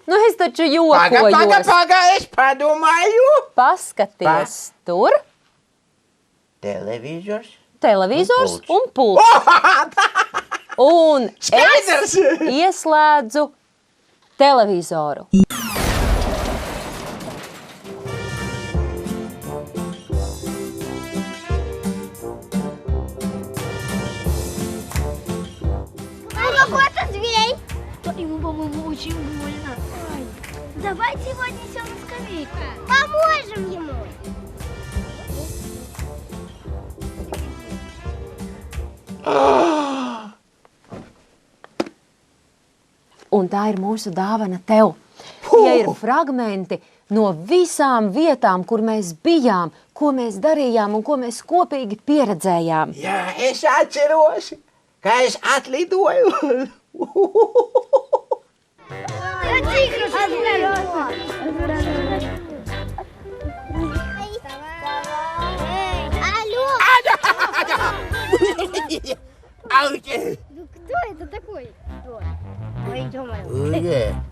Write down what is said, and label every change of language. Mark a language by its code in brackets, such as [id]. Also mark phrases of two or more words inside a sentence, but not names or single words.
[lv] Nu, es taču jokojos. Paga, es padomāju. Paskaties tur. Televizors. televizors Un un pults. Un Skaidrs! es ieslēdzu televizoru. [ru] Какой-то зверь. Ему, по-моему, очень больно. Давайте его отнесем на скамейку. Поможем ему. [lv] Un tā ir mūsu dāvana tev. Tie ir fragmenti no visām vietām, kur mēs bijām, ko mēs darījām un ko mēs kopīgi pieredzējām. Jā, es atceros, ka es atlidoju. [ru] Алло. Ауч! Ну кто это такой? Ой, ё-моё.